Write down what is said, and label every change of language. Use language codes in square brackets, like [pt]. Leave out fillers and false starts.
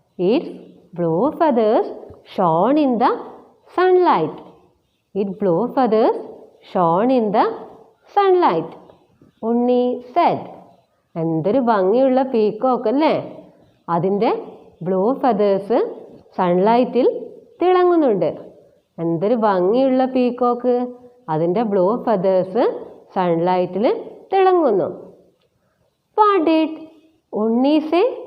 [en] Its blue feathers shone in the sunlight. Its blue feathers shone in the sunlight. Unni said. [ml] എന്തൊരു ഭംഗിയുള്ള peacock അല്ലേ? അതിൻ്റെ blue feathers സൺലൈറ്റിൽ തിളങ്ങുന്നുണ്ട്. എന്തൊരു ഭംഗിയുള്ള peacock, അതിൻ്റെ blue feathers സൺലൈറ്റിൽ തിളങ്ങുന്നു. [en] What did Unni say?